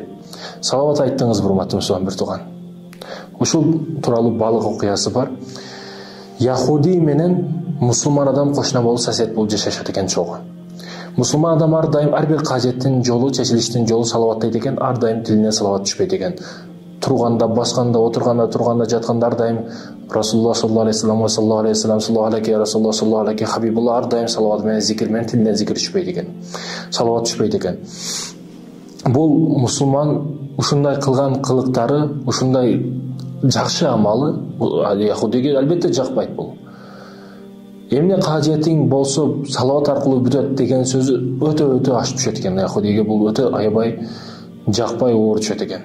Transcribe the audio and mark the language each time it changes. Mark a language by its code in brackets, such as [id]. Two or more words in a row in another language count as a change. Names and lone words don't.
[ky] Салават айттыңыз, урматтуу мусулман бир тууган. Ушул тууралуу балык окуясы бар. Яхуди менен мусулман адам кошуна болуп сосед болуп жашашат экен чогуу. Мусулман адам ар дайым ар бир кажеттин жолу, чечилиштин жолу салаваттайт экен, ар дайым тилине салават түшпөйт экен. Турганда, басканда, отурганда, турганда, жатканда ар дайым [ar] رسول الله صلى الله عليه وسلم، صلى الله عليه وسلم، صلى الله عليه رسول الله، صلى الله عليه حبيب الله, [ky] ар дайым салават менен, зикир менен, тилине зикир түшпөйт экен. Салават түшпөйт экен. Бул мусулман ушундай кылган кылыктары, ушундай жакшы амалы яхудиге албетте жакпайт бул. Эмне кажетиң болсо салават аркылуу бүтөт деген сөзү өтө ашып түшөт экен яхудиге, бул өтө аябай жакпай оор түшөт экен.